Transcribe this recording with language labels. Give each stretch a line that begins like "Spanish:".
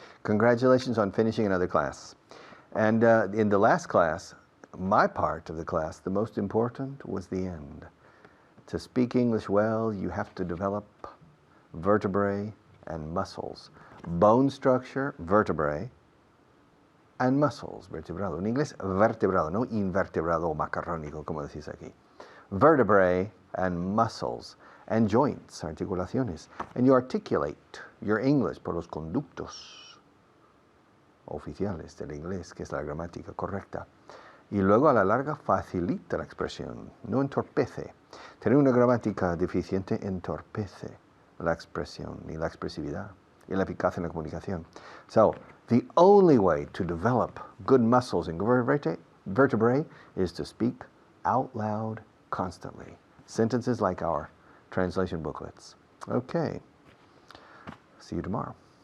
English: Congratulations on finishing another class. And in the last class, my part of the class, the most important was the end. To speak English well, you have to develop vertebrae and muscles. Bone structure, vertebrae, and muscles, vertebrado.
Spanish: En inglés, vertebrado, no invertebrado o macarrónico, como decís aquí.
English: Vertebrae and muscles, and joints, articulaciones. And you articulate your English
Spanish: por los conductos oficiales del inglés, que es la gramática correcta. Y luego a la larga facilita la expresión, no entorpece. Tener una gramática deficiente entorpece la expresión y la expresividad y la eficacia en la comunicación.
English: So, the only way to develop good muscles in vertebrae is to speak out loud constantly. Sentences like our translation booklets. Okay. See you tomorrow.